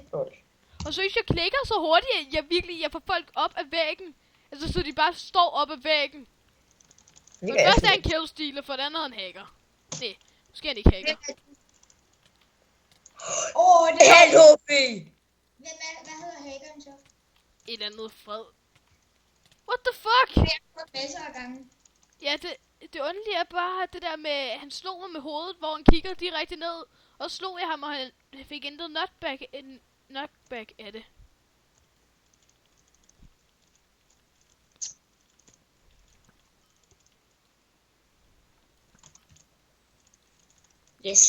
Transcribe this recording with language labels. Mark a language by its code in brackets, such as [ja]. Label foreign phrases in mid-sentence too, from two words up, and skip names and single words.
[da] Og så hvis jeg klikker så hurtigt, at jeg får folk op af væggen. Altså, så de bare står op af væggen. For det første er en killstealer, for det andet er en hacker. Nej, måske er han ikke hacker. Det er... LHB! Hvad hedder hackeren så? Et eller andet fred. [en] What the fuck? [da] Det er masser af gange. Ja, det underlige er bare, at det der med, han slog mig med hovedet, hvor han kigger direkte ned. Og slog jeg ham, og han fik intet knockback af det. Yes.